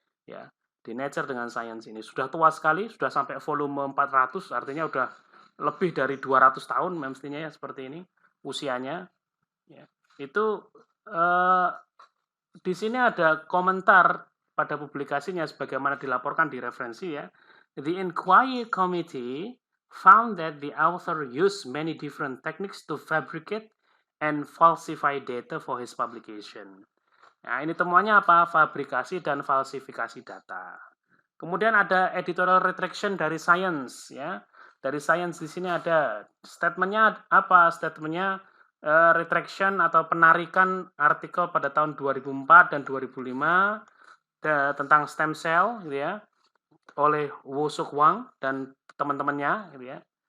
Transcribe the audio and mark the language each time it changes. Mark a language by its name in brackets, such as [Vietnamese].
[Indonesian] Ya, di Nature dengan Science ini sudah tua sekali, sudah sampai volume 400, artinya udah lebih dari 200 tahun mestinya ya seperti ini usianya. Ya, itu di sini ada komentar pada publikasinya sebagaimana dilaporkan di referensi ya. [English] The Inquiry Committee found that the author used many different techniques to fabricate and falsify data for his publication. [Indonesian] Nah, ini temuannya apa? Fabrikasi dan falsifikasi data. Kemudian ada [English] editorial retraction [Indonesian] dari Science ya. Dari Science di sini ada statementnya apa? Statementnya retraction atau penarikan artikel pada tahun 2004 dan 2005 tentang stem cell gitu ya oleh Wo Suk Wang dan teman-temannya gitu ya.